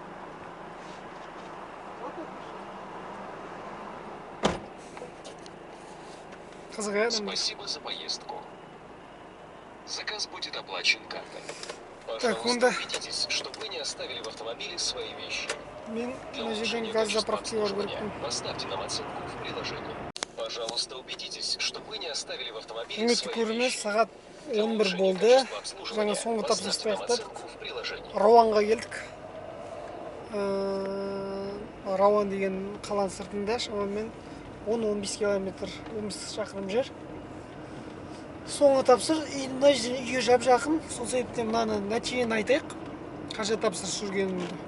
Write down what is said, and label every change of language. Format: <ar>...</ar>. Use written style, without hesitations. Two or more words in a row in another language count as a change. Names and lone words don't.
<ru>Спасибо за поездку. Заказ будет оплачен картой. Так, Пожалуйста, убедитесь, что вы не оставили в автомобиле свои вещи.</ru> <kk>Мен</kk> <ru>Для</ru> <kk>мына жерден</kk> <ru>улучшения</ru> <kk>газ</kk> <ru>качества</ru> <kk>заправкалар</kk> <ru>обслуживания</ru> <kk>керекпін.</kk> <ru>поставьте нам оценку в приложении. Пожалуйста, убедитесь, что вы не оставили в автомобиле</ru> <kk>Құрметті</kk> <ru>свои</ru> <kk>көрермен,</kk> <ru>вещи.</ru> <kk>сағат</kk> <ru>Для</ru> <kk>11</kk> <ru>улучшения</ru> <kk>болды.</kk> <ru>качества</ru> <kk>Жаңа</kk> <ru>обслуживания</ru> <kk>соңғы тапсырысты</kk> <ru>поставьте нам</ru> <kk>аяқтадық.</kk> <ru>оценку в приложении.</ru> <kk>Рауанға келдік. Рауан деген қаланың сыртында, шамамен 10-15 километр, 15 шақырым жер. Соңғы тапсыр, мына үйге жап-жақын. Сол себептен мынаны нәтижені айтайық. Қанша тапсырыс жүргенімді.</kk>